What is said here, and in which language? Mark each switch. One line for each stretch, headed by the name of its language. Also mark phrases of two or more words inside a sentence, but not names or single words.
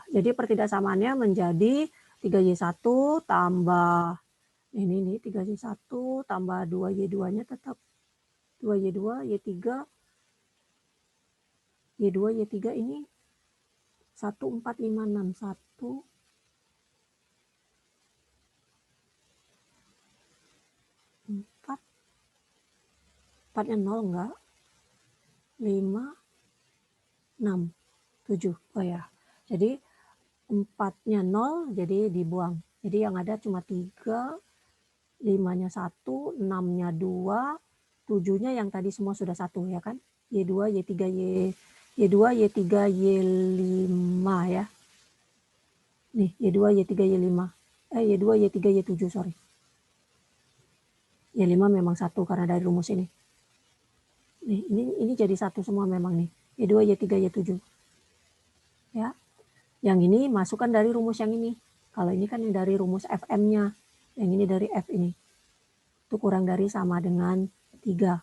Indonesian: Jadi pertidaksamaannya menjadi 3Y1 tambah ini nih 3Y1 tambah 2Y2-nya tetap 2Y2, Y3, Y2, Y3 ini 14561 4 4-nya 0 enggak 5 6 7. Oh ya. Jadi 4-nya 0 jadi dibuang. Jadi yang ada cuma 3, 5-nya 1, 6-nya 2, 7-nya yang tadi semua sudah 1 ya kan. Y2, Y3, Y2, Y3, Y5 ya. Nih, Y2, Y3, Y5. Y2, Y3, Y7, sorry. Y5 memang 1 karena dari rumus ini. Nih, ini jadi 1 semua memang nih. Y2, Y3, Y7. Ya. Yang ini masukkan dari rumus yang ini. Kalau ini kan dari rumus Fm-nya. Yang ini dari F ini. Itu kurang dari sama dengan 3.